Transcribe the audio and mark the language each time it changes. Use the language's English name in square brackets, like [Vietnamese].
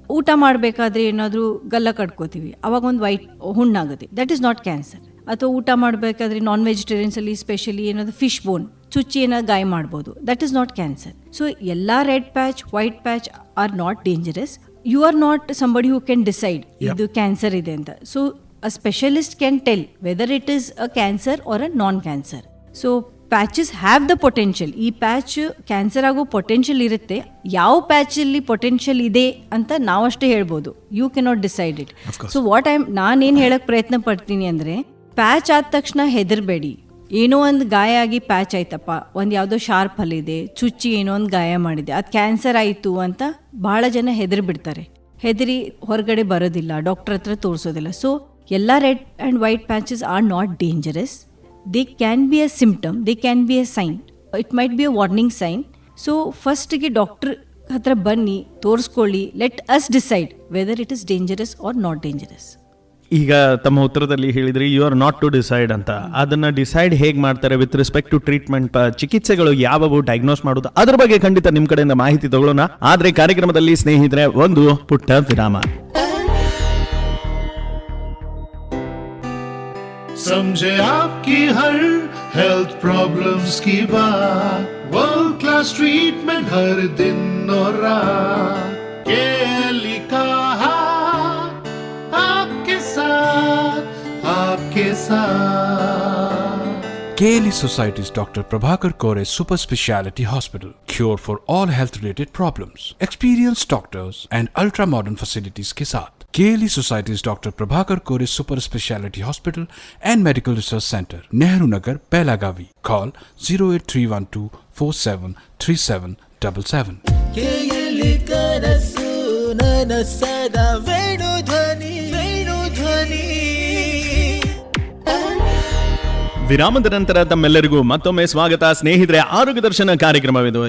[Kannada] ಊಟ ಮಾಡಬೇಕಾದ್ರೆ ಏನಾದರೂ ಗಲ್ಲ ಕಟ್ಕೋತೀವಿ, ಅವಾಗ ಒಂದು white ಹುಣ್ಣಾಗುತ್ತೆ, [English] That is not cancer. [Kannada] ಅಥವಾ ಊಟ ಮಾಡಬೇಕಾದ್ರೆ ನಾನ್ ವೆಜಿಟೇರಿಯನ್ಸ್ ಅಲ್ಲಿ ಸ್ಪೆಷಲಿ ಏನಾದರೂ ಫಿಶ್ ಬೋನ್ ಚುಚ್ಚಿ ಏನಾದ್ರು ಗಾಯ ಮಾಡ್ಬೋದು, [English] That is not cancer. So ಎಲ್ಲ red patch white patch are not dangerous. You are not somebody who can decide [Kannada] ಇದು ಕ್ಯಾನ್ಸರ್ ಇದೆ ಅಂತ. [English] So a specialist can tell whether it is a cancer or a non-cancer. So patches have the potential. [Kannada] ಈ patch cancer ಆಗೋ potential ಇರುತ್ತೆ. ಯಾವ ಪ್ಯಾಚಲ್ಲಿ potential ಇದೆ ಅಂತ ನಾವಷ್ಟೇ ಹೇಳ್ಬೋದು, [English] You cannot decide it. [Kannada] So ನಾನೇನು ಹೇಳಕ್ ಪ್ರಯತ್ನ ಪಡ್ತೀನಿ ಅಂದರೆ, ಪ್ಯಾಚ್ ಆದ ತಕ್ಷಣ ಹೆದರ್ಬೇಡಿ. ಏನೋ ಒಂದು ಗಾಯ ಆಗಿ ಪ್ಯಾಚ್ ಆಯ್ತಪ್ಪ, ಒಂದು ಯಾವುದೋ ಶಾರ್ಪ್ ಹಲ್ಲಿದೆ, ಚುಚ್ಚಿ ಏನೋ ಒಂದು ಗಾಯ ಮಾಡಿದೆ, ಅದು ಕ್ಯಾನ್ಸರ್ ಆಯಿತು ಅಂತ ಭಾಳ ಜನ ಹೆದರಿ ಹೊರಗಡೆ ಬರೋದಿಲ್ಲ, ಡಾಕ್ಟರ್ ಹತ್ರ ತೋರಿಸೋದಿಲ್ಲ. [English] So ಎಲ್ಲ red and white patches are not dangerous. They can be a symptom, they can be a sign, it might be a warning sign. So [Kannada] ಫಸ್ಟ್ಗೆ ಡಾಕ್ಟರ್ ಹತ್ರ ಬನ್ನಿ, ತೋರಿಸ್ಕೊಳ್ಳಿ, [English] Let us decide whether it is dangerous or not dangerous. [Kannada] ಈಗ ತಮ್ಮ ಉತ್ತರದಲ್ಲಿ ಹೇಳಿದ್ರಿ [English] you are not to decide [Kannada] ಅಂತ. ಅದನ್ನ decide ಹೇಗೆ ಮಾಡ್ತಾರೆ [English] with respect to treatment, [Kannada] ಚಿಕಿತ್ಸೆಗಳು ಯಾವುವು, ಡಯಾಗ್ನೋಸ್ ಮಾಡೋದು, ಅದ್ರ ಬಗ್ಗೆ ಖಂಡಿತ ನಿಮ್ಮ ಕಡೆಯಿಂದ ಮಾಹಿತಿ ತಗೊಳ್ಳೋಣ. ಆದ್ರೆ ಕಾರ್ಯಕ್ರಮದಲ್ಲಿ ಸ್ನೇಹಿತರೆ ಒಂದು ಪುಟ್ಟ ವಿರಾಮ. [Hindi] समझे आपकी हर हेल्थ प्रॉब्लम्स की बात वर्ल्ड क्लास ट्रीटमेंट हर दिन और रात, केएलई का हाथ आपके साथ, आपके साथ। [English] KLE Society's Dr. Prabhakar Kore Super Speciality Hospital. Cure for all health related problems. Experienced doctors and ultra modern facilities [Hindi] के साथ [English] KLE Society's Dr. Prabhakar Kore Super Speciality Hospital and Medical Research Center, Nehru Nagar, Belagavi. Call 08312 473777. [Kannada] KLE ಕನಸು ನನಸದ ವೇಣುಧ್ವನಿ ವೇಣುಧ್ವನಿ. ವಿರಾಮದ ನಂತರ ತಮ್ಮೆಲ್ಲರಿಗೂ ಮತ್ತೊಮ್ಮೆ ಸ್ವಾಗತ ಸ್ನೇಹಿತರೆ. ಆರೋಗ್ಯ ದರ್ಶನ ಕಾರ್ಯಕ್ರಮವಿದು.